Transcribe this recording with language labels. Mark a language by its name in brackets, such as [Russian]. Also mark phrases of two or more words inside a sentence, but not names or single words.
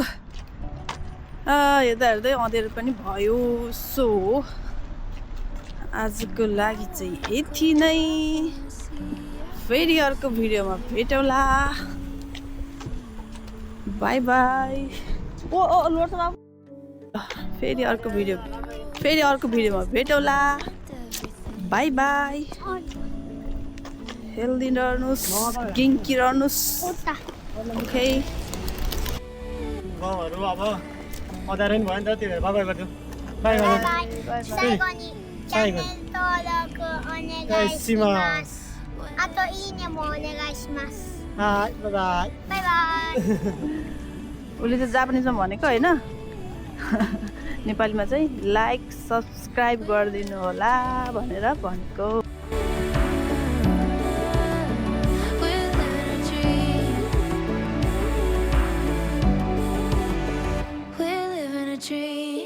[Nepali] हेर्दा हेर्दै अँध्यारो पनि भयो सो आजको लागि चाहिँ यति नै फेरि अर्को भिडियोमा भेटौँला [English] bye bye [Nepali] ओ लोड बाबु फेरि अर्को भिडियोमा भेटौँला [English] bye bye [Nepali] हेल्दी रहनुहोस् गिङ्की रहनुहोस् Puta. ओके गाउँहरू अब अँध्यारो नि भयो नि त त्यो [English] bye bye [Nepali] गरिदिउँ बाई Bye बाई [English] bye. [Japanese] 最後にチャンネル登録お願いします。あといいねもお願いします。 [English] bye bye [Japanese] バイバイ。 [Nepali] उसले चाहिँ जापानिजमा भनेको होइन नेपालीमा चाहिँ [English] like subscribe [Nepali] गरिदिनु होला भनेर भनेको [English] We're living a dream.